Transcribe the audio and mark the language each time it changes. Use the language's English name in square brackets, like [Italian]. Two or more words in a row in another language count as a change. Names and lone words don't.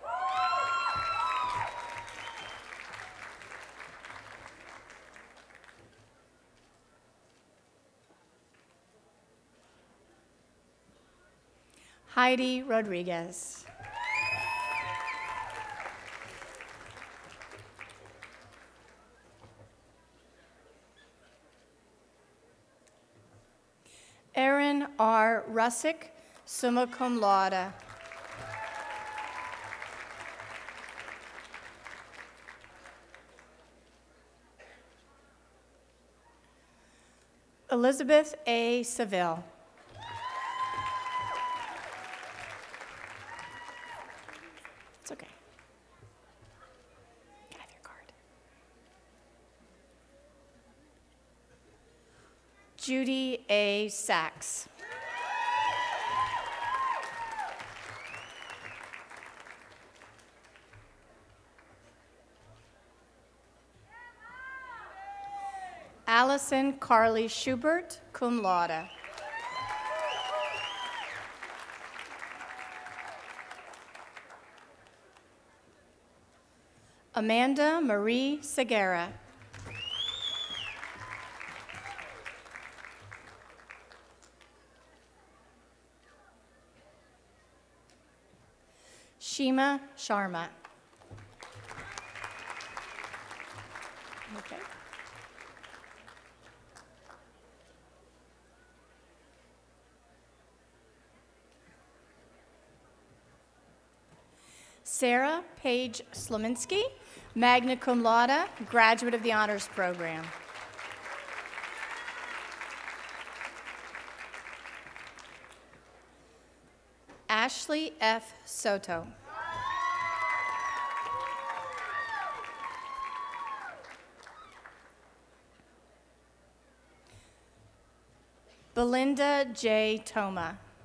[English] Heidi Rodriguez. Erin R. Russick, [Latin] summa cum laude. [English] Elizabeth A. Seville. It's okay. Can I have your card? Judy A. Sachs. Allison Carly Schubert, [Latin] cum laude. [English] Amanda Marie Segura. Shima Sharma. Okay. Sarah Paige Slominski, [Latin] magna cum laude, [English] graduate of the Honors Program. Ashley F. Soto. Belinda J. Toma.